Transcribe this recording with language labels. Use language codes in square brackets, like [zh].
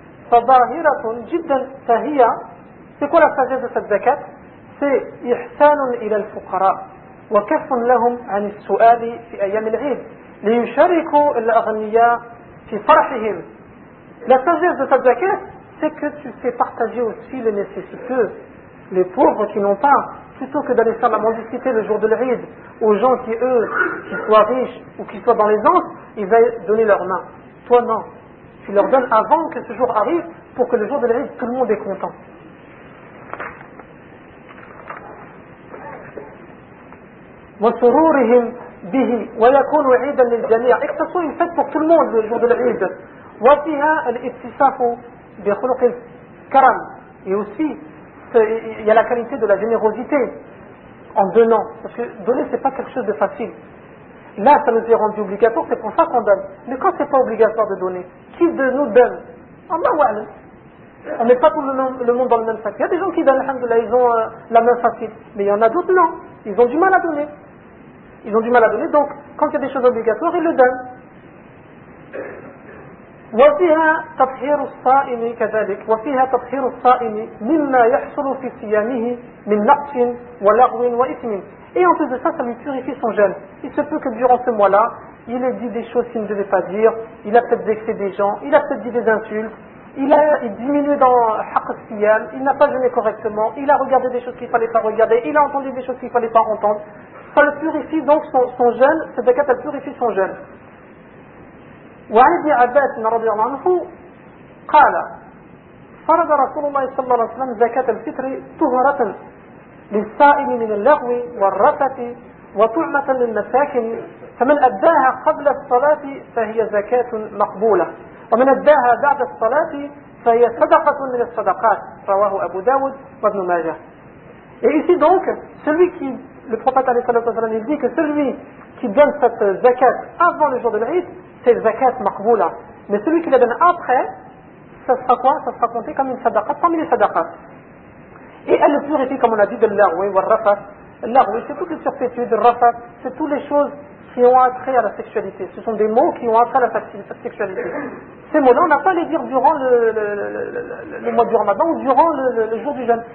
[ar] فظاهرة جدا فهي في كل سجدة الزكاة في إحسان إلى الفقراء وكف لهم عن السؤال في أيام العيد ليشاركوا الأغنياء في فرحهم. [fr] La sagesse de cette zakat, c'est que tu fais partager aussi les nécessiteux, les pauvres qui n'ont pas, plutôt que d'aller faire la mendicité le jour de l'Eid aux gens qui, eux, qui soient riches ou qui soient dans l'aisance, ils veulent donner leur main. Toi, non. Tu leur donnes avant que ce jour arrive pour que le jour de l'Eid, tout le monde est content. [ar] وَسُرُورِهِمْ بِهِ وَيَكُونُ عِيدًا لِلْجَمِيعِ [fr] Et que ce soit une fête pour tout le monde le jour de l'Eid. [ar] وفيها الاتصاف بخلق الكرم [fr] et aussi il y a la qualité de la générosité en donnant parce que donner c'est pas quelque chose de facile là ça nous est rendu obligatoire c'est pour ça qu'on donne mais quand c'est pas obligatoire de donner qui de nous donne Allah wa'ala on n'est pas tout le monde dans le même sac il y a des gens qui donnent alhamdoulilah ils ont la main facile mais il y en a d'autres non ils ont du mal à donner ils ont du mal à donner donc quand il y a des choses obligatoires ils le donnent. [ar] وفيها تطهير الصائم كذلك وفيها تطهير الصائم مما يحصل في صيامه من نقص ولغو وإثم [fr] et en plus de ça, ça lui purifie son jeûne. Il se peut que durant ce mois-là, il ait dit des choses qu'il ne devait pas dire, il a peut-être vexé des gens, il a peut-être dit des insultes, il diminue dans [ar] حق الصيام, [fr] il n'a pas jeûné correctement, il a regardé des choses qu'il ne fallait pas regarder, il a entendu des choses qu'il ne fallait pas entendre. Ça le purifie donc son jeûne, cette zakat, elle purifie son jeûne. [ar] وعن ابن عباس رضي الله عنه قال فرض رسول الله صلى الله عليه وسلم زكاة الفطر طهرة للصائم من اللغو والرفث وطعمة للمساكن فمن أداها قبل الصلاة فهي زكاة مقبولة ومن أداها بعد الصلاة فهي صدقة من الصدقات رواه أبو داود وابن ماجه [fr] Et ici donc, celui qui, le prophète [ar] عليه الصلاة والسلام, [fr] il dit que celui qui donne cette زكاة avant le jour de l'Eid, c'est [ar] zakat maqboula. [fr] Mais celui qui la donne après, ça sera quoi? Ça sera compté comme une sadaqat parmi les sadaqat. Et elle le purifie, comme on a dit, de l'arwi ou al-rafat. L'arwi, c'est toutes les surfétudes, le rafat, c'est toutes les choses qui ont attrait à la sexualité. Ce sont des mots qui ont attrait à la sexualité. Ces mots-là, on n'a pas à les dire durant le mois du ramadan ou durant le jour du jeûne.